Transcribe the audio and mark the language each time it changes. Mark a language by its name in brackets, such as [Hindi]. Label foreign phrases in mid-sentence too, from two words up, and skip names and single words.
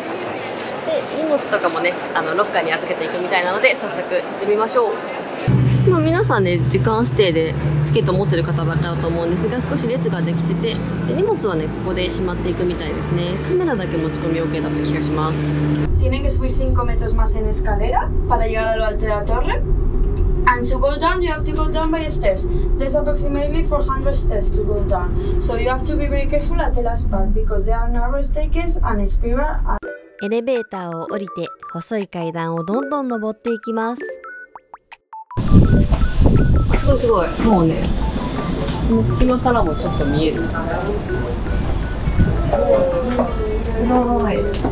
[Japanese] で、荷物とかもね、ロッカーに預けていくみたいなので、早速行ってみましょう。皆さんね、時間指定でチケットを持ってる方ばっかだと思うんですが、少し列ができてて、で荷物はね、ここでしまっていくみたいですね。カメラだけ持ち込み OK だった気がします。 [Spanish] Tienen que subir 5 metros más en escalera para llegar a lo alto de la torre. [English] And to go down, you have to go down by stairs. There's approximately 400 stairs to go down. So you have to be very careful at the last part because there are narrow staircases and spiral. [Japanese] エレベーターを降りて細い階段をどんどん登っていきます。すごいすごい。もうね、この隙間からもちょっと見える。すごい。